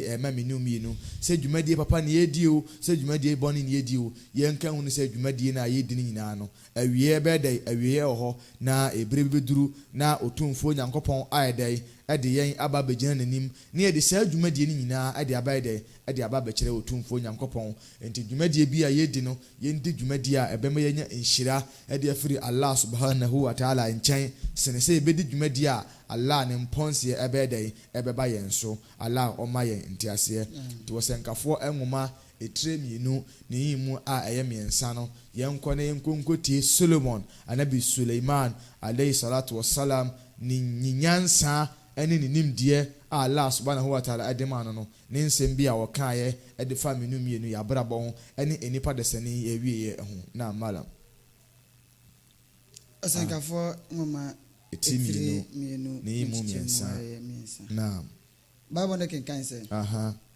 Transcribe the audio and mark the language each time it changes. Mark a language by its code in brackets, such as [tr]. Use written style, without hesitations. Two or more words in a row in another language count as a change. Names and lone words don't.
[ak] ɛma menu mienu sɛ dwumadie papa ne yɛdi o sɛ dwumadie bɔne ne yɛdi o yɛnka hu sɛ dwumadie no a yɛdi no nyinaa no awieɛ bɛyɛ dɛ awieɛ ɛwɔ hɔ na ebire bɛduru na otumfuo Nyankopɔn ayɛ dɛ ɛde yɛn aba bɛgyina n'anim ne yɛde saa dwumadie no nyinaa ɛde aba dɛ ɛde aba bɛkyerɛ otumfuo Nyankopɔn nti dwumadie bi a yɛdi no yɛndi dwumadie a ɛbɛma yɛnya nhyira ɛde afiri [ar] الله سبحانه وتعالى [ak] nkyɛn sene sɛ yɛbɛdi dwumadie a Allah ne mpɔnseɛ ɛbɛyɛ dɛ ɛbɛba yɛn so no ala ɔma yɛn ntiaseɛ nti wɔsɛnkafoɔ nwoma etire mmienu ne yi mu a ɛyɛ mmiɛnsa no yɛnkɔ na yɛnkonkotie Solomon anabi Suleiman [ar] عليه الصلاة والسلام [ak] ne nyansa ɛne ne nimdeɛ a [ar] الله سبحانه وتعالى [ak] ɛde ma no ne nsɛm bi a wɔkaeɛ ɛde fa mmienu mmienu yɛabrabɔ ho ɛne enipa desani yɛwie ho na malam ɔsɛnkafoɔ nwoma etire mmienu ne yi mu mmiɛnsa na Bible ne kenkan sɛ